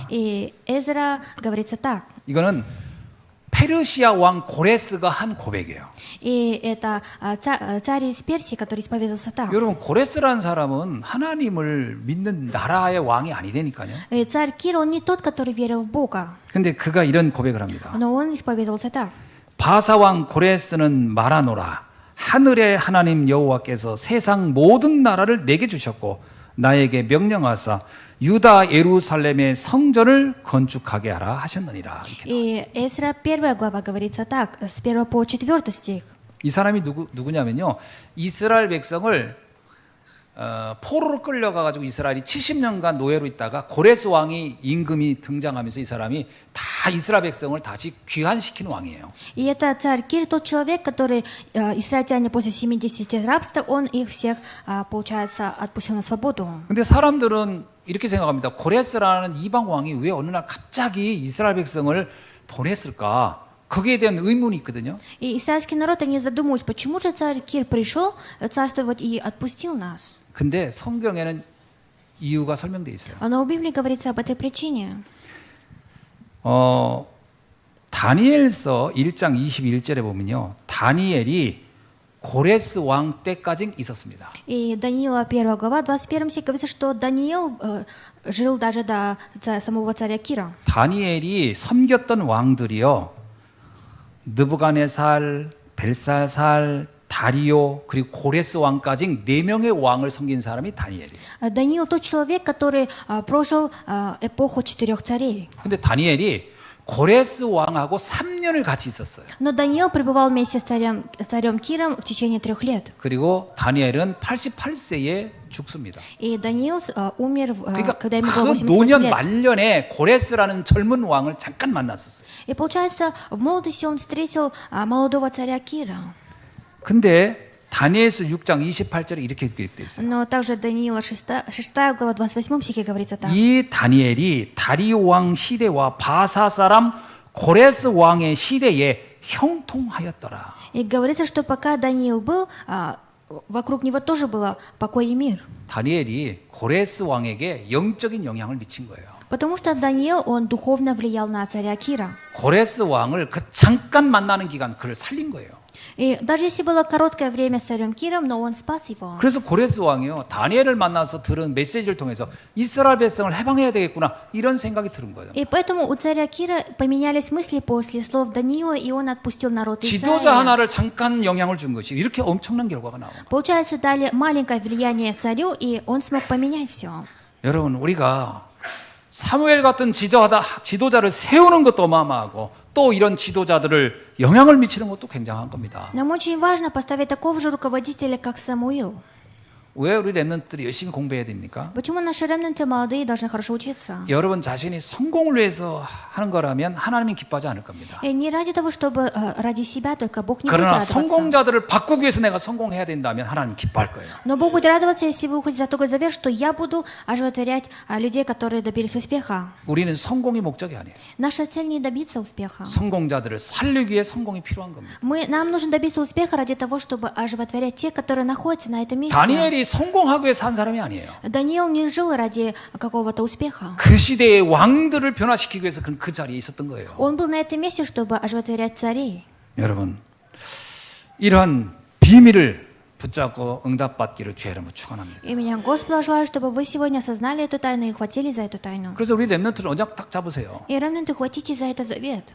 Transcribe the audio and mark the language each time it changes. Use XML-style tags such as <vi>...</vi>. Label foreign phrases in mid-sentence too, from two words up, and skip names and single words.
<ru>И Эзра говорится так.</ru> <ko>이거는 페르시아 왕 고레스가 한 고백이에요.</ko> <ru>И это царь из Персии, который исповедовался так.</ru> <ko>여러분 고레스라는 사람은 하나님을 믿는 나라의 왕이 아니라니까요.</ko> <ru>И царь Кир, он не тот, который верил в Бога,</ru> <ko>근데 그가 이런 고백을 합니다.</ko> <ru>но он исповедовался так.</ru> <ko>바사 왕 고레스는 말하노라. 하늘의 하나님 여호와께서 세상 모든 나라를 내게 주셨고 나에게 명령하사 유다 예루살렘의 성전을 건축하게 하라 하셨느니라. 이렇게.</ko> <ru>И Эзра 1 глава говорится так, с 1 по 4 стих.</ru> <ko>이 사람이 누구냐면요. 이스라엘 백성을 포로로 끌려가가지고 이스라엘이 70년간 노예로 있다가 고레스 왕이 임금이 등장하면서 이 사람이 다 이스라엘 백성을 다시 귀환시키는 왕이에요.</ko> <ru>И это царь Кир, тот человек, который израильтяне после 70 лет рабства, он их всех, получается, отпустил на свободу.</ru> <ko>근데 사람들은 이렇게 생각합니다. 고레스라는 이방 왕이 왜 어느 날 갑자기 이스라엘 백성을 보냈을까? 거기에 대한 의문이 있거든요.</ko> <ru>И израильский народ, они задумываются, почему же царь Кир пришел царствовать и отпустил нас?</ru> <ko>근데 성경에는 이유가 설명되어 있어요.</ko> <ru>Но в Библии говорится об этой причине.</ru> <ko>다니엘서 1장 21절에 보면요. 다니엘이 고레스 왕 때까지 있었습니다.</ko> <ru>И Даниила 1 глава, 21 стих говорится, что Даниил жил даже до самого царя Кира.</ru> <ko>다니엘이 섬겼던 왕들이요. 느부갓네살, 벨사살, 다리오 그리고 고레스 왕까지 4명의 왕을 섬긴 사람이 다니엘이에요.</ko> <ru>Даниил тот человек, который прожил эпоху 4 царей.</ru> <ko>근데 다니엘이 고레스 왕하고 3년을 같이 있었어요.</ko> <ru>Но Даниил пребывал вместе с царем Киром в течение 3 лет.</ru> <ko>그리고 다니엘은 88세에 죽습니다.</ko> <ru>И Даниил умер,</ru> <ko>그러니까</ko> <ru>когда ему 그 было 88</ru> <ko>노년</ko> <ru>лет.</ru> <ko>말년에 고레스라는 젊은 왕을 잠깐 만났었어요.</ko> <ru>И получается, в молодости он встретил молодого царя Кира.</ru> <ko>근데 다니엘서 6장 28절에 이렇게 기록되어 있어요.</ko> <ru>Но также Даниила 6 глава 28 стихе говорится так.</ru> <ko>이 다니엘이 다리오 왕 시대와 바사 사람 고레스 왕의 시대에 형통하였더라.</ko> <ru>И говорится, что пока Даниил был, вокруг него тоже было покой и мир.</ru> <ko>다니엘이 고레스 왕에게 영적인 영향을 미친 거예요.</ko> <ru>Потому что Даниил, он духовно влиял на царя Кира.</ru> <ko>고레스 왕을 그 잠깐 만나는 기간 그를 살린 거예요.</ko> <ru>И даже если было короткое время с царем Киром, но он спас его.</ru> <ko>그래서 고레스 왕이요 다니엘을 만나서 들은 메시지를 통해서 이스라엘 백성을 해방해야 되겠구나 이런 생각이 들은 거예요.</ko> <ru>И поэтому у царя Кира поменялись мысли после слов Даниила, и он отпустил народ</ru> <ko>지도자</ko> <ru>Израиля.</ru> <ko>하나를 잠깐 영향을 준 것이 이렇게 엄청난 결과가 나옵니다.</ko> <ru>Получается, дали маленькое влияние царю, и он смог поменять все.</ru> <ko>여러분 우리가 사무엘 같은 지도자를 세우는 것도 어마어마하고 또 이런 지도자들을 영향을 미치는 것도 굉장한 겁니다.</ko> <ru>Нам очень важно поставить такого же руководителя, как Самуил.</ru> <ko>왜 우리 랩런트들이 열심히 공부해야 됩니까?</ko> <ru>Почему наши ремнанты молодые должны хорошо учиться?</ru> <ko>여러분 자신이 성공을 위해서 하는 거라면 하나님이 기뻐하지 않을 겁니다.</ko> <ru>И не ради того, чтобы ради себя, только Бог не будет</ru> <ko>그러나</ko> <ru>радоваться.</ru> <ko>성공자들을 바꾸기 위해서 내가 성공해야 된다면 하나님 기뻐할 거예요.</ko> <ru>Но Бог будет радоваться, если вы уходите за такой завет, что я буду оживотворять людей, которые добились успеха.</ru> <ko>우리는 성공이 목적이 아니에요.</ko> <ru>Наша цель не добиться успеха.</ru> <ko>성공자들을 살리기 위해 성공이 필요한 겁니다.</ko> <ru>Нам нужно добиться успеха ради того, чтобы оживотворять тех, которые находятся на этом месте.</ru> <ko>다니엘이 성공하기 위해 산 사람이 아니에요.</ko> <ru>Даниил не жил ради какого-то успеха.</ru> <ko>그 시대의 왕들을 변화시키기 위해서 그 자리에 있었던 거예요.</ko> <ru>Он был на этом месте, чтобы оживотворять царей.</ru> <ko>여러분, 이러한 비밀을 붙잡고 응답받기를 주의 이름으로 축원합니다.</ko> <ru>Именем Господа желаю, чтобы вы сегодня осознали эту тайну и хватили за эту тайну.</ru> <ko>그래서 우리 렘넌트를 언제 딱 잡으세요.</ko> <ru>И ремнанты, хватите за это завет.</ru>